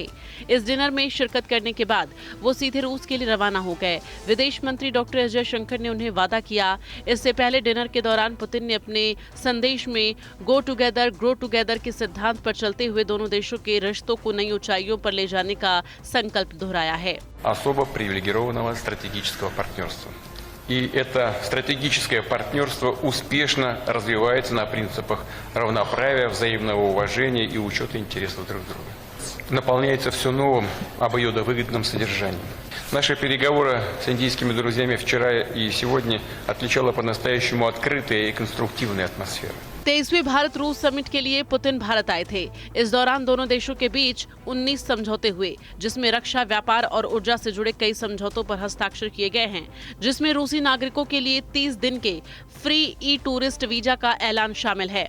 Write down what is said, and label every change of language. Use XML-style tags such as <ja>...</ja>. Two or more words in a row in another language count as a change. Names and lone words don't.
<hi>इस डिनर में शिरकत करने के बाद वो सीधे रूस के लिए रवाना हो गए। विदेश मंत्री डॉक्टर एस जयशंकर ने उन्हें वादा किया। इससे पहले डिनर के दौरान पुतिन ने अपने संदेश में</hi> <en>go together grow together</en> <hi>के सिद्धांत पर चलते हुए दोनों देशों के रिश्तों को नई ऊंचाइयों पर ले जाने का संकल्प दोहराया है।</hi> <ru>особо привилегированного стратегического партнерства. И это стратегическое партнерство успешно развивается на принципах равноправия, взаимного уважения и учета интересов друг друга. Наполняется все новым, обоюдовыгодным содержанием. Наши переговоры с индийскими друзьями вчера и сегодня отличала по-настоящему открытая и конструктивная атмосфера.</ru> <hi>23वें भारत रूस समिट के लिए पुतिन भारत आए थे। इस दौरान दोनों देशों के बीच 19 समझौते हुए, जिसमें रक्षा, व्यापार और ऊर्जा से जुड़े कई समझौतों पर हस्ताक्षर किए गए हैं, जिसमें रूसी नागरिकों के लिए 30 दिन के</hi> <en>free e tourist visa</en> <hi>का ऐलान शामिल है।</hi>